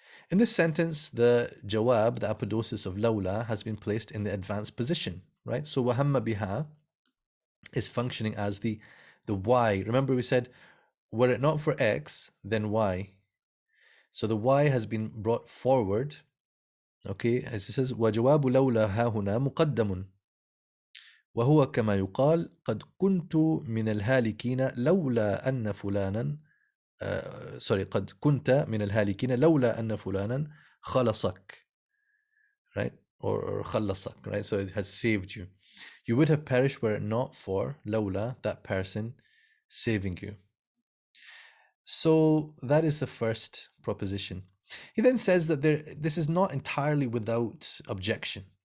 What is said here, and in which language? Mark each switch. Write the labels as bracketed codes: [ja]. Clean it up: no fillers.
[en] In this sentence, the jawab, the apodosis of lawla, has been placed in the advanced position, right? So [ar] وَهَمَّ بِهَا [en] is functioning as the Y. Remember we said, were it not for X, then Y. So the Y has been brought forward. Okay, as it says, [ar] وَجَوَابُ لَوْلَا هَا هُنَا مُقَدَّمٌ وهو كما يقال قد كنت من الهالكين لولا أن فلانا قد كنت من الهالكين لولا أن فلانا خلصك, right? [en] Or خلصك, right? So it has saved you. You would have perished were it not for لولا, that person saving you. So that is the first proposition. He then says that this is not entirely without objection.